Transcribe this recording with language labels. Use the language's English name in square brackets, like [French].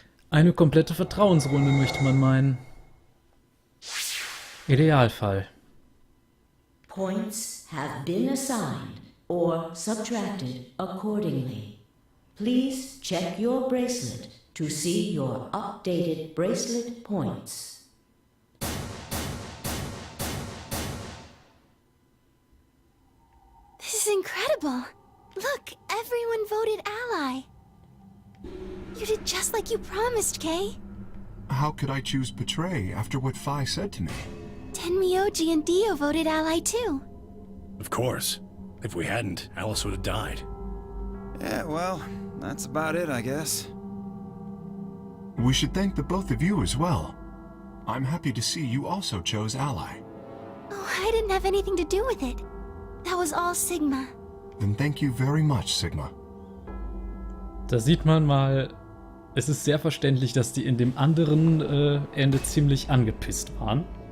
[German] Eine komplette Vertrauensrunde, möchte man meinen. Idealfall. [English] Points have been assigned or subtracted accordingly. Please check your bracelet to see your updated bracelet points. This is incredible. Look, everyone voted Ally. You did just like you promised, Kay. How could I choose Betray after what Phi said to me? Tenmyoji and Dio voted Ally too. Of course. If we hadn't, Alice would have died. Yeah, well, that's about it, I guess. We should thank the both of you as well. I'm happy to see you also chose Ally. Oh, I didn't have anything to do with it. That was all Sigma. Then thank you very much, Sigma. [German] Da sieht man mal, es ist sehr verständlich, dass die in dem anderen Ende ziemlich angepisst waren.